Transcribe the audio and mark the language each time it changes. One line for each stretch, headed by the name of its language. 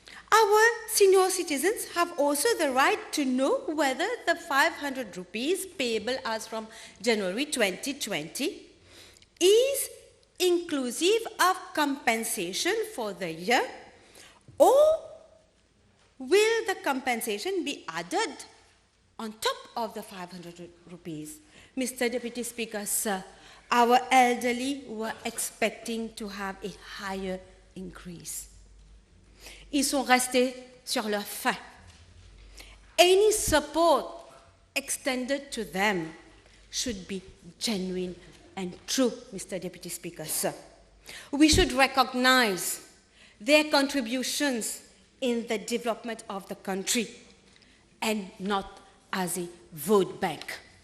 English: Our senior citizens have also the right to know whether the 500 rupees payable as from January 2020 is inclusive of compensation for the year, or will the compensation be added on top of the 500 rupees? Mr. Deputy Speaker, sir, our elderly were expecting to have a higher increase.
French: Ils sont restés sur leur faim.
English: Any support extended to them should be genuine and true, Mr. Deputy Speaker, sir. We should recognize their contributions in the development of the country and not as a vote bank.